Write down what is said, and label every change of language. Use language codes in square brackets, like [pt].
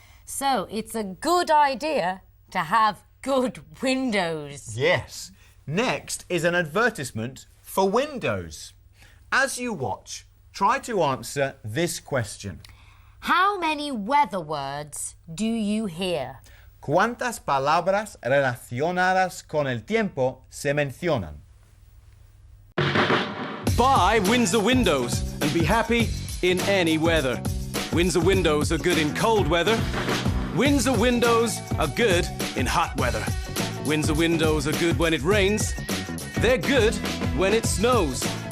[en] So it's a good idea to have good windows. Yes. Next is an advertisement for windows. As you watch, try to answer this question. How many weather words do you hear? [es] ¿Cuántas palabras relacionadas con el tiempo se mencionan? [en] Buy Windsor Windows and be happy in any weather. Windsor Windows are good in cold weather. Windsor Windows are good in hot weather. Windsor Windows are good when it rains. They're good when it snows.